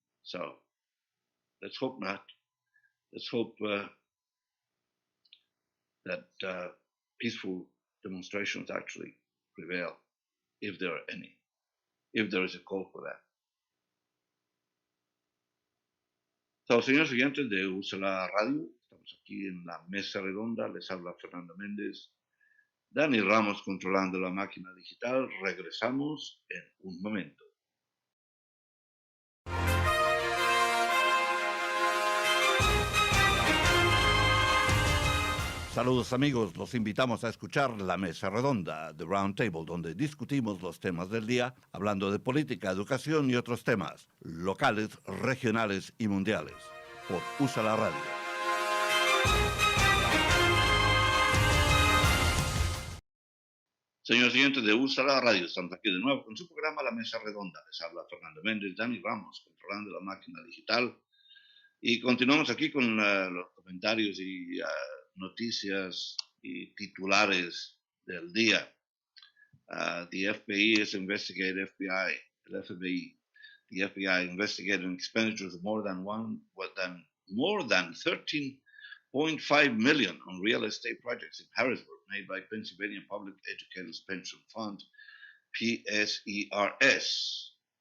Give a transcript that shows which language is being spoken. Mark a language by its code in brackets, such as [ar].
[en] So let's hope not. Let's hope that peaceful demonstrations actually prevail, if there are any, if there is a call for that. [es] So, señores oyentes de Úsala Radio, estamos aquí en la mesa redonda, les habla Fernando Mendez, Dani Ramos controlando la máquina digital. Regresamos en un momento. Saludos amigos, los invitamos a escuchar La Mesa Redonda, The Roundtable, donde discutimos los temas del día, hablando de política, educación y otros temas, locales, regionales y mundiales, por Úsala Radio. Señor siguiente de USA la Radio, estamos aquí de nuevo con su programa La Mesa Redonda. Les habla Fernando Mendez, Dani Ramos, controlando la máquina digital. Y continuamos aquí con los comentarios y noticias y titulares del día. [en] The FBI is investigating the FBI investigating expenditures of more than 13.5 million on real estate projects in Harrisburg made by Pennsylvania Public Educators Pension Fund, PSERS.